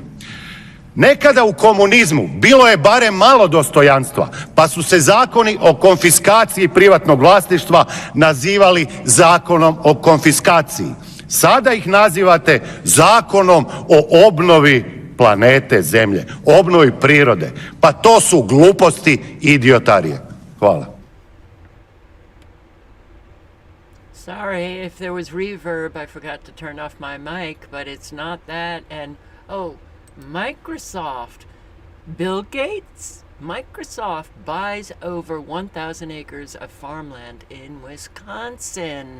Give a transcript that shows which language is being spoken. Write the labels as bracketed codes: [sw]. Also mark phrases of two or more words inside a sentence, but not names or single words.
[hr] Nekada u komunizmu bilo je barem malo dostojanstva, pa su se zakoni o konfiskaciji privatnog vlasništva nazivali Zakonom o konfiskaciji. Sada ih nazivate Zakonom o obnovi planete Zemlje, obnovi prirode. Pa to su gluposti i idiotarije. Hvala. [en] Sorry if there was reverb, I forgot to turn off my mic, but it's not that. And, Microsoft. Bill Gates? Microsoft buys over 1,000 acres of farmland in Wisconsin.